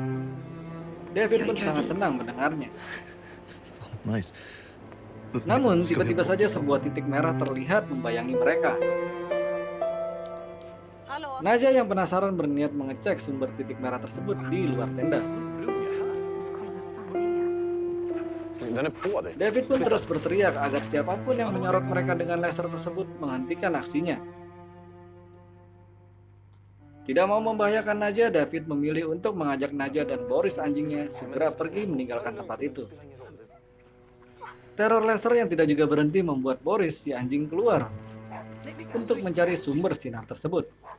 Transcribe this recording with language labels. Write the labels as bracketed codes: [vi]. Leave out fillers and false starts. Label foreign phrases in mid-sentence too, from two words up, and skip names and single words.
[id] David pun sangat senang mendengarnya. [en] Nice. [id] Namun, tiba-tiba saja sebuah titik merah terlihat membayangi mereka. [sv] Hallå? [id] Naja yang penasaran berniat mengecek sumber titik merah tersebut di luar tenda. [sv] Den är på dig. [id] David pun terus berteriak agar siapapun yang menyorot mereka dengan laser tersebut menghentikan aksinya. Tidak mau membahayakan Naja, David memilih untuk mengajak Naja dan Boris anjingnya segera pergi meninggalkan tempat itu. Teror laser yang tidak juga berhenti membuat Boris si anjing keluar untuk mencari sumber sinar tersebut.